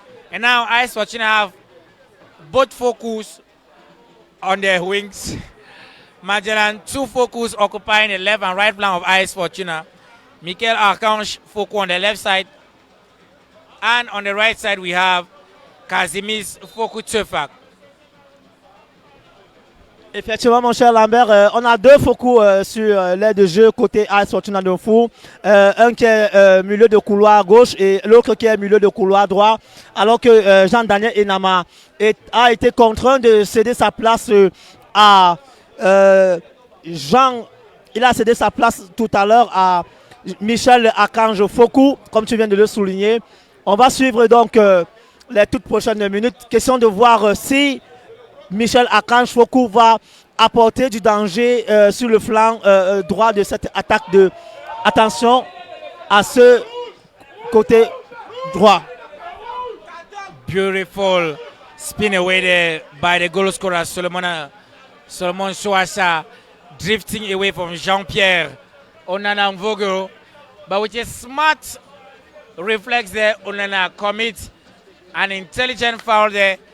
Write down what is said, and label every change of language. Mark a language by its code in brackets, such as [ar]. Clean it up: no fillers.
[en] And now AS Fortuna have both Fokus on their wings. Magellan, 2 Fokus occupying the left and right flank of AS Fortuna. Michael Archange Foku on the left side. And on the right side we have Kazimi's Foku Tefak. [fr] Effectivement, mon cher Lambert, on a 2 focus sur l'aile de jeu côté AS Fortuna de Mfou. Un qui est milieu de couloir gauche et l'autre qui est milieu de couloir droit. Alors que Jean-Daniel Enama a été contraint de céder sa place à Jean. Il a cédé sa place tout à l'heure à Michel Archange Foku, comme tu viens de le souligner. On va suivre donc les toutes prochaines minutes. Question de voir si Michel Archange Foku va apporter du danger sur le flanc droit de cette attaque de... Attention à ce côté droit. [en] Beautiful spin away there by the goal scorer Solomon Nsoh Asaah, drifting away from Jean-Pierre Onana Mvogo. But with a smart reflex there, Onana commits an intelligent foul there.